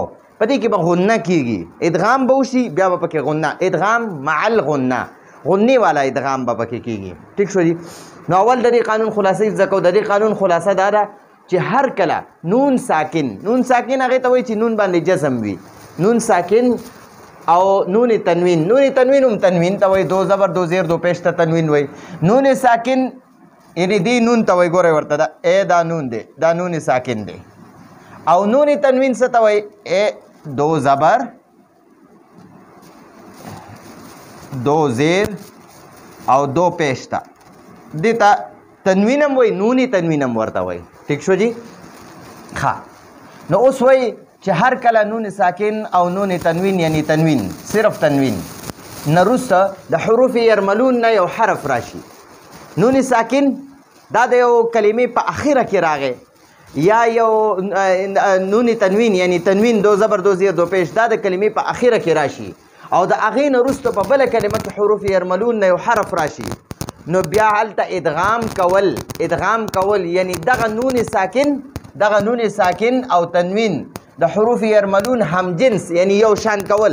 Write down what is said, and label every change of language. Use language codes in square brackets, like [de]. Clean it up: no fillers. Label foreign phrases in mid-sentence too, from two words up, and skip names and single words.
[ps] په دې کې به غنه کېږي، ادغام به وشي بیا به پکې غنه، [ar] ادغام مع الغنه، [ps] غنې والا ادغام به پکې کېږي. ټیک شو جی؟ نو اول د دې قانون خلاصه زده کوو. د دې قانون خلاصه دا ده چې هر کله نون ساکن، نون ساکن هغې ته وایي چې نون باندې جزم وي. نون ساکن او نون تنوین، نون تنوین هم تنوین ته وایي، دو زبر دو زیر دو پیش ته تنوین وایي. نون ساکن یعنی دی نون ته وایي. ګورئ ورته دا ای دا نون دی، دا نون ساکن دی. او نون تنوین څه ته وایي؟ ای دو زبر دو زیر او دو پیش ته، دې ته تنوین هم وایي، نون تنوین هم ورته وایي. ټیک شو جی؟ نو اوس وایي چې هر کله نون ساکن او نون تنوین یعنی تنوین، صرف تنوین نه وروسته د حروف یرملون نه یو حرف راشي. نون ساکن دا د یو کلمې په اخره کې راغی، یا یو نون تنوین یعنی تنوین دو زبر دو زیر دو پیش دا د کلمې په اخره کې راشي، او د هغې نه وروسته په بله کلمه کې حروف یرملون نه یو حرف راشي، نو بیا هلته ادغام کول. ادغام کول یعنی دغه نون ساکن او تنوین د حروف یرملون هم جنس یعنی یو شان کول.